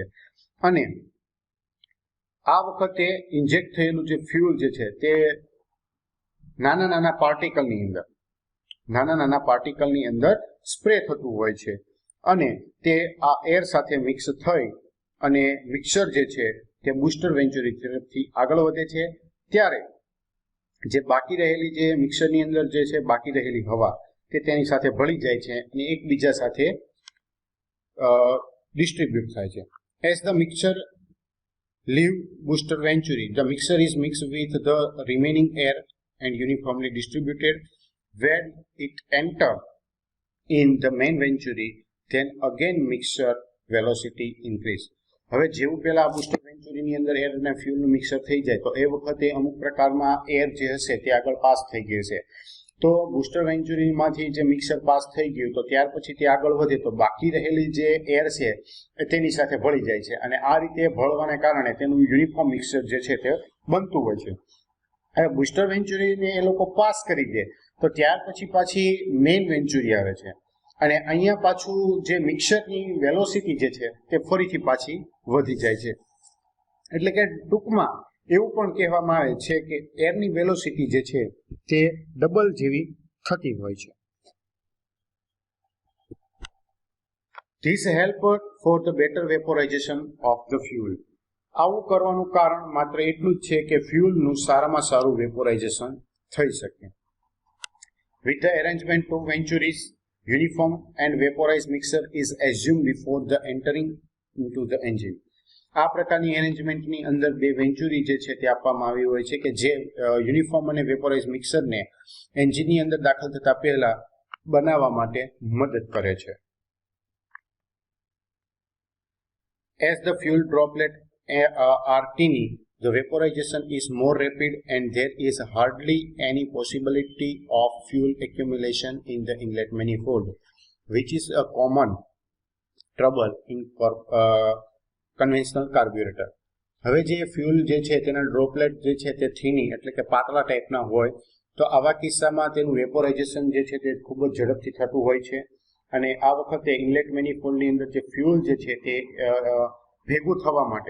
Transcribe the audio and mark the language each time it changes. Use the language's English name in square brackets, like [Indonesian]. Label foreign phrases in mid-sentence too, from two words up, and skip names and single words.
[Gujarati] અને આ વખતે ઇન્જેક્ટ થયેલું જે ફ્યુલ જે છે તે નાના નાના પાર્ટિકલની અંદર સ્પ્રે થતું હોય છે અને તે આ એર સાથે મિક્સ થઈ અને મિક્સર જે છે તે [English] booster venturi [Gujarati] તરફથી આગળ વધે છે. ત્યારે જે બાકી રહેલી જે મિક્સરની અંદર જે છે બાકી રહેલી હવા તે તેની સાથે ભળી જાય છે અને એકબીજા સાથે ડિસ્ટ્રીબ્યુટ થાય છે. [English] As the mixture leave booster venturi, the mixture is mixed with the remaining air and uniformly distributed. When it enter in the main venturi, then again mixture velocity increase. [Gujarati] હવે જેવું પેલા [English] booster venturiની [Gujarati] અંદર એર અને ફ્યુલનું મિક્સર થઈ જાય તો એ વખતે અમુક પ્રકારમાં એર જે હશે તે આગળ પાસ થઈ ગયું છે. તો [English] booster venturiમાંથી [Gujarati] જે મિક્સર પાસ થઈ ગયું તો ત્યાર પછી તે આગળ વધે તો બાકી રહેલી જે એર છે તેની સાથે ભળી જાય છે અને આ રીતે ભળવાને કારણે તેનું યુનિફોર્મ મિક્સર જે છે તે બનતું હોય છે. હવે [English] booster venturiને [Gujarati] એ લોકો પાસ કરી દે તો ત્યાર પછી પાછી [English] main venturi [Gujarati] આવે છે અને અહીંયા પાછું જે મિક્સરની વેલોસિટી જે છે તે ફરીથી પાછી વધી જાય છે. એટલે કે ટૂંકમાં એવું પણ કહેવામાં આવે છે કે એરની વેલોસિટી જે છે તે ડબલ જેવી થતી હોય છે. [English] This help for the better vaporization of the fuel. [Gujarati] આવું કરવાનું કારણ માત્ર એટલું જ છે કે ફ્યુલનું સારામાં સારું વેપોરાઇઝેશન થઈ શકે. [English] With the arrangement of venturies, uniform and vaporized mixture is assumed before the entering into the engine. [Gujarati] આ પ્રકારની એરેન્જમેન્ટની અંદર બે વેન્ચુરી જે છે તે આપવામાં આવી હોય છે કે જે યુનિફોર્મ અને વેપોરાઇઝ મિક્સરને એન્જિનની અંદર દાખલ થતા પહેલા બનાવવા માટે મદદ કરે છે. [English] As the fuel droplet are tiny, the vaporization is more rapid and there is hardly any possibility of fuel accumulation in the inlet manifold, which is a common trouble in conventional carburetor. [Gujarati] હવે જે ફ્યુલ જે છે તેના ડ્રોપલેટ જે છે તે થીની એટલે કે પાતળા ટાઈપના હોય તો આવા કિસ્સામાં તેનું વેપોરાઇઝેશન જે છે તે ખૂબ જ ઝડપથી થતું હોય છે અને આ વખતે [English] inlet manifoldની [Gujarati] અંદર જે ફ્યુલ જે છે તે ભેગું થવા